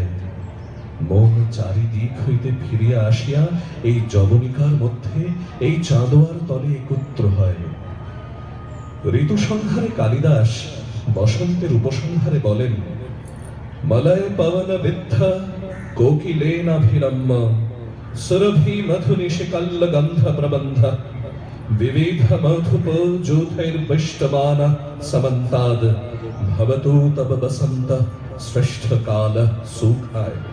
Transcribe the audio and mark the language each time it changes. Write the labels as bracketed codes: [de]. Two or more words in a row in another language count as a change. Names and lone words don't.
[bn] মন চারিদিক হইতে ফিরিয়া আসিয়া এই যবনিকার মধ্যে, এই চাঁদোয়ার তলে একত্র হয়। ঋতু সংহারে কালিদাস বসন্তের উপসংহারে বলেন, [sa] মলয় পবন বিদ্ধা কোকিলেনাভিরম্য, সুরভি মধু নিশিকল্ল গন্ধ প্রবন্ধ, विविध मधुप ज्योतिर्विष्टमान समन्ताद, भवतु तब बसंत श्रेष्ठ काल सुखाय।